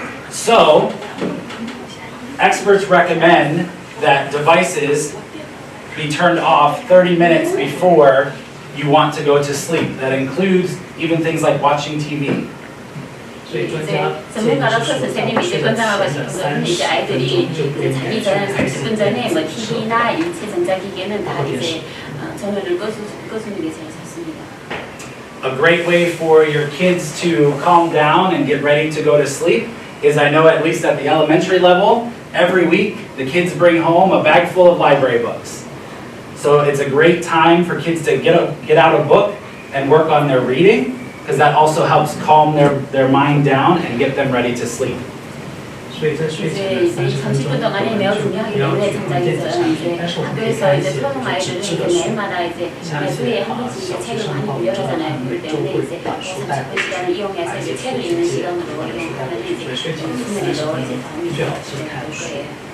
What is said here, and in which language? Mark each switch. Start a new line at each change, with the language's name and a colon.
English: So, experts recommend that devices be turned off 30 minutes before you want to go to sleep. That includes even things like watching TV.
Korean: 이제 전문가로서 선생님이 이제 권장하고 싶은 건 이제 아이들이 이제 자기 전 30분 전에 뭐 TV나 인체 전자기기는 다 이제 전원을 꺼주는 게 제일 좋습니다.
English: A great way for your kids to calm down and get ready to go to sleep is, I know at least at the elementary level, every week the kids bring home a bag full of library books. So it's a great time for kids to get out a book and work on their reading, because that also helps calm their mind down and get them ready to sleep.
Korean: 이제 30분 동안이 매우 중요하기 때문에 전자기기는 이제 학교에서 이제 초등 아이들은 이제 매일마다 이제 매주에 한 번씩 이제 책을 많이 빌려주잖아요. 그렇기 때문에 이제 30분 시간을 이용해서 이제 책을 읽는 시간으로 이용하면 이제 수면에도 이제 도움이 될 거예요.